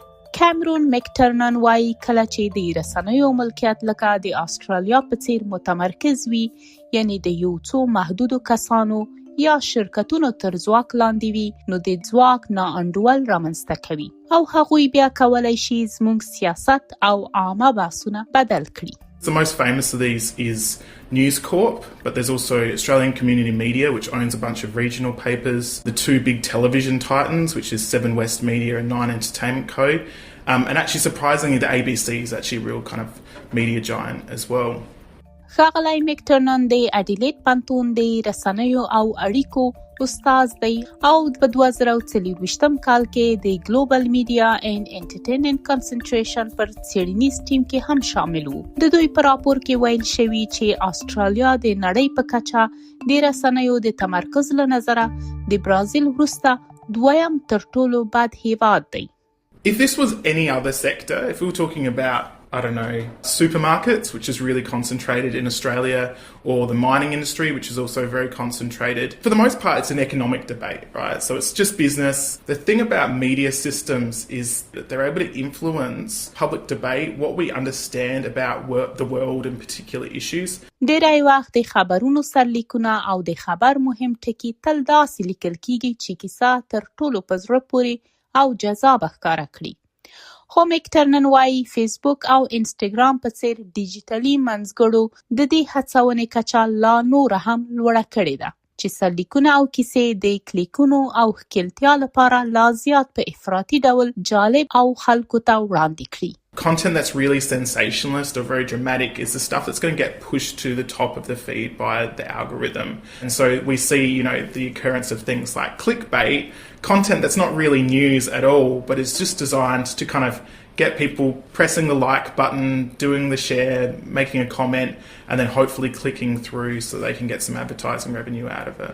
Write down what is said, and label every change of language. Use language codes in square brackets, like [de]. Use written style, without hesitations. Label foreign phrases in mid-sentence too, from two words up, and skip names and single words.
[ps] کیمرون مکټرنن وایي کله چې د رسنیو ملکیت لکه د استرالیا په څیر متمرکز وي، یعنی د یو څو محدودو کسانو یا شرکتونو تر ځواک لاندې وي، نو د ځواک ناانډول رامنځته کوي او هغوی بیا کولی شي زموږ سیاست او عامه بحثونه بدل کړي. [en] The most famous of these is News Corp, but there's also Australian Community Media, which owns a bunch of regional papers, the two big television titans, which is 7 West Media and 9 Entertainment Co. And actually, surprisingly, the ABC is actually a real kind of media giant as well. [ps] ښاغلی مکټرنن د اډیلیډ پوهنتون د رسنیو او اړیکو استاد دی او په 2024 کال کې د ګلوبل میډیا اینڈ انټرټینمنټ کنسنټریشن پر څېړنیز ټیم کې هم شامل وو. د دوی په راپور کې ویل شوي چې استرالیا د نړۍ په کچه د رسنیو د تمرکز له نظره د برازیل وروسته دویم تر ټولو بد هیواد دی. [en] If this was any other sector, if we were talking about supermarkets, which is really concentrated in Australia, or the mining industry, which is also very concentrated. For the most part, it's an economic debate, right? So it's just business. The thing about media systems is that they're able to influence public debate, what we understand about the world and particular issues. [ps] ډیری وخت د خبرونو سرلیکونه او د خبر مهم ټکي تل داسې لیکل کیږي چې کیسه تر ټولو په زړه پورې او جذابه ښکاره کړي. خو مکټرنن وایي فیسبوک او انسټاګرام په څیر ډیجیټلي منځګړو د دې هڅونې کچه لا نور هم لوړه کړې ده چې سرلیکونه او کیسې د کلیکونو او ښکیلتیا لپاره لا زیات په افراطي ډول جالب او خلکو ته وړاندې کړي. [en] Content that's really sensationalist or very dramatic is the stuff that's going to get pushed to the top of the feed by the algorithm. And so we see, the occurrence of things like clickbait, content that's not really news at all, but it's just designed to kind of get people pressing the like button, doing the share, making a comment, and then hopefully clicking through so they can get some advertising revenue out of it.